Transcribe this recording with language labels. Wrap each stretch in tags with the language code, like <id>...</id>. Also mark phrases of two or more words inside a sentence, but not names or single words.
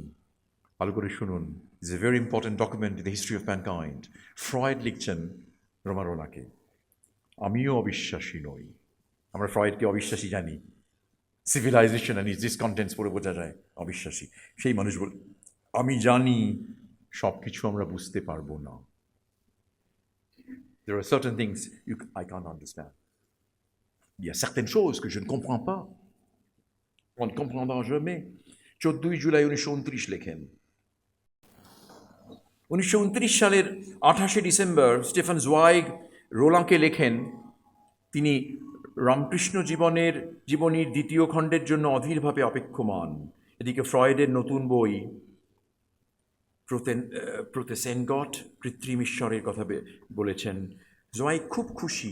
<bn>ভালো করে শুনুন,</bn> <en>is a very important document in the history of mankind.</en> <bn>ফ্রয়েড লিখছেন রোমারোলাকে, আমিও অবিশ্বাসী নই। আমরা ফ্রয়েডকে অবিশ্বাসী জানি, সিভিলাইজেশন অ্যান্ড ইজ ডিসকন্টেন্টস পড়ে বোঝা যায় অবিশ্বাসী। সেই মানুষ বল, আমি জানি সব কিছু আমরা বুঝতে পারবো না।</bn> <en>There are certain things I can't understand.</en> <fr>Il y a certaines choses que je ne comprends pas. On ne comprendra jamais.</fr> <bn>14 জুলাই 1929 লেখেন। 1929 সালের 28 ডিসেম্বর স্টেফান জোয়াইগ রোলাঁকে লেখেন, তিনি রামকৃষ্ণ জীবনীর 2য় খণ্ডের জন্য অধীরভাবে অপেক্ষমান। এদিকে ফ্রয়েডের নতুন বই প্রোতেসেনগট, কৃত্রিম ঈশ্বরের কথা বলেছেন, জোয়াই খুব খুশি।</bn>